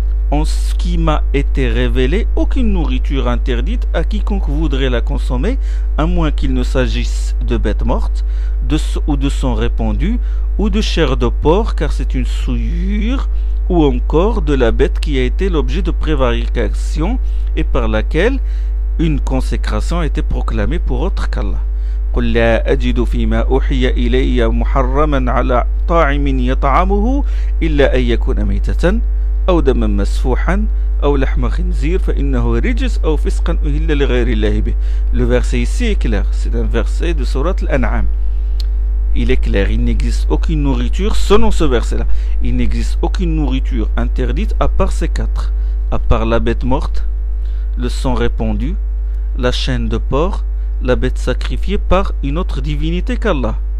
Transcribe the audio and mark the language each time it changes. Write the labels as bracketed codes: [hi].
[fr] en ce qui m'a été révélé aucune nourriture interdite à quiconque voudrait la consommer, à moins qu'il ne s'agisse de bêtes mortes, ou de sang répandu, ou de chair de porc, car c'est une souillure, ou encore de la bête qui a été l'objet de prévarication et par laquelle une consécration a été proclamée pour autre qu'Allah. [ar] قل لا أجد فيما أوحي إلي محرما على طاعم يطعمه إلا أن يكون ميتة أو دما مسفوحا أو لحم خنزير فإنه رجس أو فسقا أهل لغير الله به. [fr] Le verset ici est clair, c'est un verset de Surat al-An'am. Il est clair, il n'existe aucune nourriture, selon ce verset-là, il n'existe aucune nourriture interdite à part ces 4, à part la bête morte, le sang répandu, la chaîne de porc, la bête sacrifiée par une autre divinité qu'Allah.